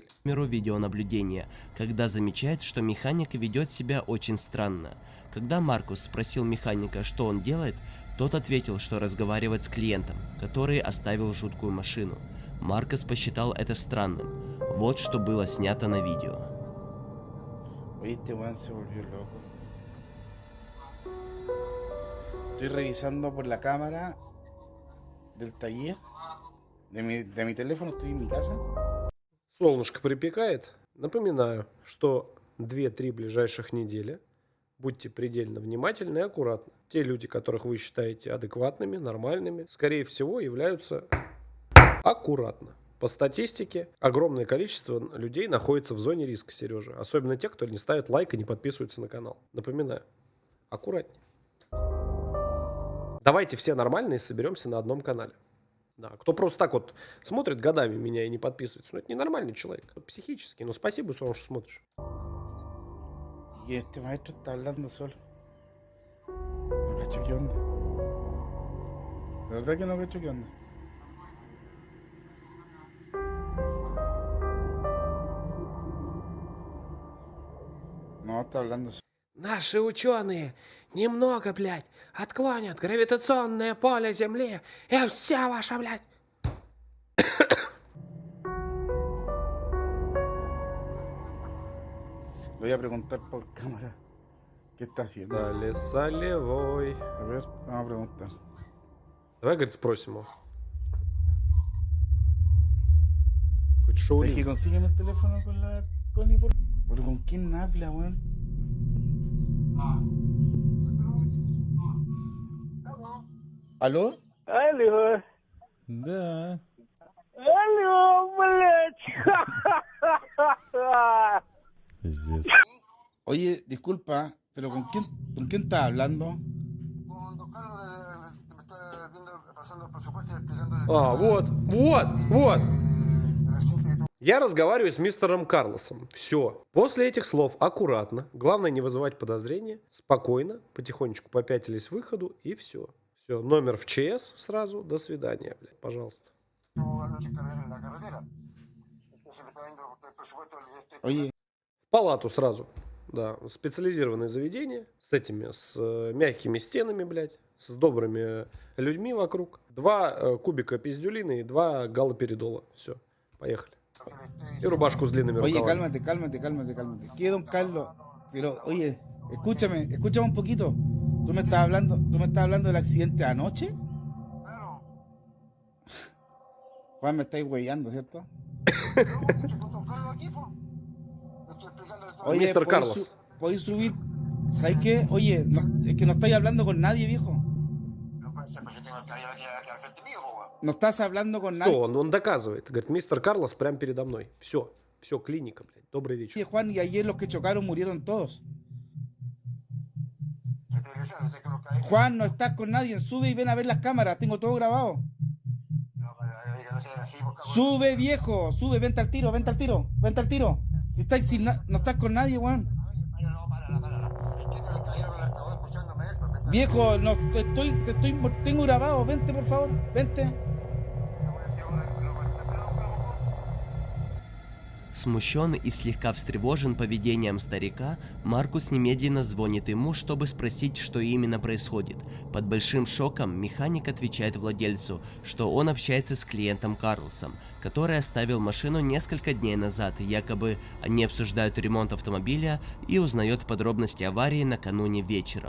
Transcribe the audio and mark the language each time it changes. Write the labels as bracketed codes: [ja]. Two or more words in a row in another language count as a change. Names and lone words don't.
[ru] видеонаблюдения, когда замечает, что механик ведет себя очень странно. Когда Маркус спросил механика, что он делает, тот ответил, что разговаривает с клиентом, который оставил жуткую машину. Маркос посчитал это странным. Вот что было снято на видео. [es] Oye, este weón se volvió loco. Estoy revisando por la cámara del taller. De mi teléfono, estoy en mi casa. [ru] Солнышко припекает. Напоминаю, что 2-3 ближайших недели будьте предельно внимательны и аккуратны. Те люди, которых вы считаете адекватными, нормальными, скорее всего, являются аккуратно. По статистике, огромное количество людей находится в зоне риска, Сережа. Особенно те, кто не ставит лайк и не подписывается на канал. Напоминаю, аккуратнее. Давайте все нормальные соберемся на одном канале. Да, кто просто так вот смотрит годами меня и не подписывается, ну это ненормальный человек, это психический. Но спасибо, что смотришь. [es] Y este maestro está hablando solo. No cacho qué onda. De verdad que no cacho qué onda. No, está hablando solo. [ru] Наши ученые немного, блядь, отклонят гравитационное поле Земли, и вся ваша, блядь. [es] Le voy a preguntar por cámara qué está haciendo. [ru] Дали солевой. [es] A ver, vamos a preguntar. [ru] Давай, говорит, спросим его. Хоть [es] Es que [ru] Шаолинь. [es] consígueme el teléfono con la Connie, por... ¿Pero con quién habla, weón? ¿Aló? [ru] Алло, Да. алло, блядь. [es] Oye, disculpa, pero con quién estás hablando? [ru] А, вот. Я разговариваю с мистером Карлосом. Все. После этих слов аккуратно, главное не вызывать подозрения, спокойно, потихонечку попятились к выходу и все. Все, номер в ЧС сразу, до свидания, блядь, пожалуйста. [es] Oye, [ru] В палату сразу. Да, специализированное заведение с этими, с мягкими стенами, блядь, с добрыми людьми вокруг. 2 кубика пиздюлины и 2 галоперидола. Все, поехали. И рубашку с длинными [es] oye, [ru] рукавами. [es] cálmate. ¿Qué, don Carlos? Pero, oye, escúchame un poquito. ¿Tú me estás hablando del accidente de anoche? Juan, me estáis huellando, ¿cierto? [ru] Мистер [es] ¿podéis [ru] Карлос. [es] ¿podéis subir? ¿Sabes qué? Oye, es que no estáis hablando con nadie, viejo. No estás hablando con [ru] Все, [es] nadie, [ru] он доказывает. Говорит, мистер Карлос прямо передо мной. Все, клиника, блядь. Добрый вечер. [es] Juan, y ayer los que chocaron murieron todos. Juan, no estás con nadie. Sube y ven a ver las cámaras. Tengo todo grabado. Sube, viejo. Sube, vente al tiro. Si no estás con nadie, Juan. Viejo, no, tengo grabado. Vente, por favor. Vente. [ru] Смущен и слегка встревожен поведением старика, Маркус немедленно звонит ему, чтобы спросить, что именно происходит. Под большим шоком механик отвечает владельцу, что он общается с клиентом Карлосом, который оставил машину несколько дней назад, якобы они обсуждают ремонт автомобиля, и узнает подробности аварии накануне вечером.